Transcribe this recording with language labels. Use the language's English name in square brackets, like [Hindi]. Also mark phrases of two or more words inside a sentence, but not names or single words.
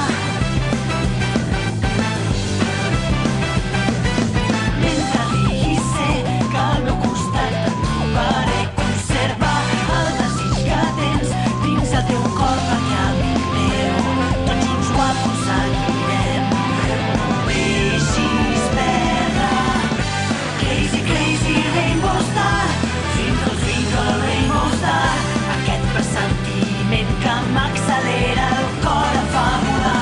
[Catalan] Mentre digui sé que al meu costat et trobaré, conserva el desig que tens dins el teu cor, perquè amic meu, tots junts ho aconseguirem. No deixis perdre. [English] Crazy, crazy rainbow star, twinkle, twinkle rainbow star, [Catalan] aquest pressentiment que m'accelera el cor em fa volar.